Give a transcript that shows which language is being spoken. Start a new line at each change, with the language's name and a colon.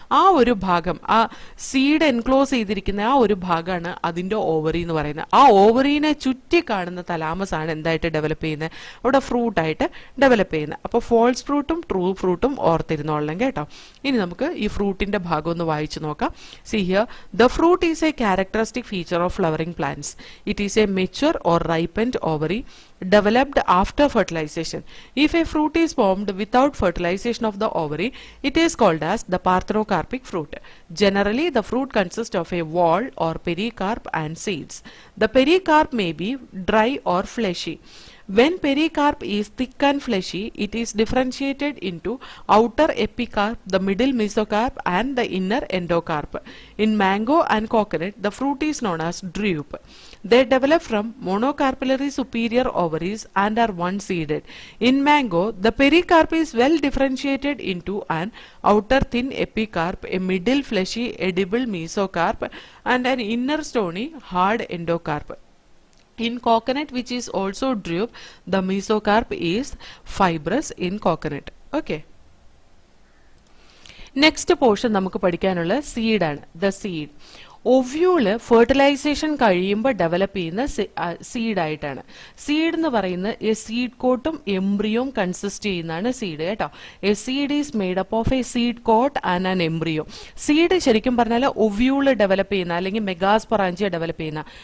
Malayalam: ആ ഒരു ഭാഗം, ആ സീഡ് എൻക്ലോസ് ചെയ്തിരിക്കുന്ന ആ ഒരു ഭാഗമാണ് അതിന്റെ ഓവറി എന്ന് പറയുന്നത്. ആ ഓവറിനെ ചുറ്റി കാണുന്ന തലാമസ് ആണ് എന്തായിട്ട് ഡെവലപ്പ് ചെയ്യുന്നത്, അവിടെ ഫ്രൂട്ടായിട്ട് ഡെവലപ്പ് ചെയ്യുന്നത്. അപ്പോൾ ഫോൾസ് ഫ്രൂട്ടും ട്രൂ ഫ്രൂട്ടും ഓർത്തിരുന്നോളണം കേട്ടോ. ഇനി നമുക്ക് ഈ ഫ്രൂട്ടിന്റെ ഭാഗം ഒന്ന് വായിച്ചു നോക്കാം.
English: See here, the fruit is a characteristic feature of flowering plants. It is a mature or ripened ovary developed after fertilization. If a fruit is formed without fertilization of the ovary, it is called as the parthenocarpic fruit. Generally, the fruit consists of a wall or pericarp and seeds. The pericarp may be dry or fleshy. When pericarp is thick and fleshy, it is differentiated into outer epicarp, the middle mesocarp and the inner endocarp. In mango and coconut, the fruit is known as drupe. They develop from monocarpillary superior ovaries and are one-seeded. In mango, the pericarp is well differentiated into an outer thin epicarp, a middle fleshy edible mesocarp and an inner stony hard endocarp. In coconut, which is also drupe, the mesocarp is fibrous in coconut. Okay.
Malayalam: Next portion നമുക്ക് പഠിക്കാനുള്ള സീഡാണ്. The seed ovule fertilisation കഴിയുമ്പോൾ develop ചെയ്യുന്ന സീഡായിട്ടാണ്. Seed എന്ന് പറയുന്നത് A seed കോട്ടും എംബ്രിയോയും consist ചെയ്യുന്നതാണ് seed കേട്ടോ.
English: A seed is made up of a seed coat and an embryo.
Malayalam: Seed ശരിക്കും പറഞ്ഞാൽ ഒവ്യൂള് ഡെവലപ്പ് ചെയ്യുന്ന
English: അല്ലെങ്കിൽ megasporangia develop ചെയ്യുന്ന.